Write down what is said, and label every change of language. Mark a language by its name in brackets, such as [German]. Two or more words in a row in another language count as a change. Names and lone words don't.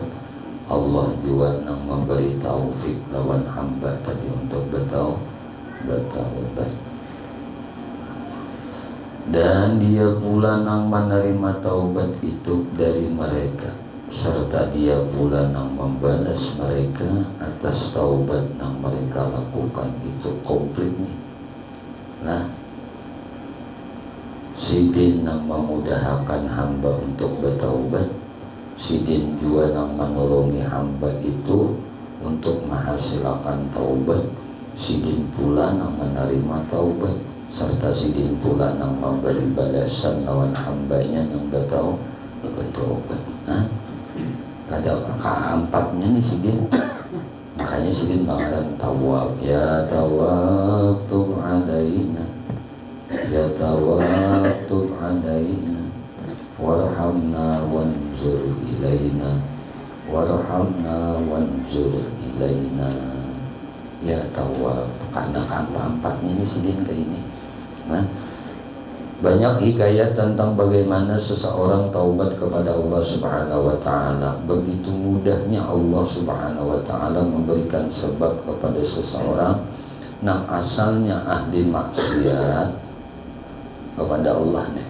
[Indonesian] Allah juga nang memberi taufik lawan hamba tadi untuk bertaubat. Dan dia pula nang menerima taubat itu dari mereka, serta dia pula nang membalas mereka atas taubat yang mereka lakukan itu komplit nih. Nah, sidin nang memudahkan hamba untuk bertaubat, sidin juga nang menolongi hamba itu untuk menghasilkan taubat, sidin pula nang menerima taubat, serta sidin pula nang memberi balasan lawan hambanya yang bertaubat. [Banjar] Nah, pada keempatnya nih sidin, makanya sidin bakalan tawab. [Arabic] يا تواب تب علينا، يا تواب تب علينا، وارحمنا وانظر إلينا، وارحمنا وانظر إلينا. يا تواب, [Banjar] karena keempatnya nih sidin ke ini. [Indonesian] Nah, banyak hikayat tentang bagaimana seseorang taubat kepada Allah [Arabic] سبحانه وتعالى. [Indonesian] Begitu mudahnya Allah [Arabic] سبحانه وتعالى [Indonesian] memberikan sebab kepada seseorang yang asalnya ahli maksiat kepada Allah nih.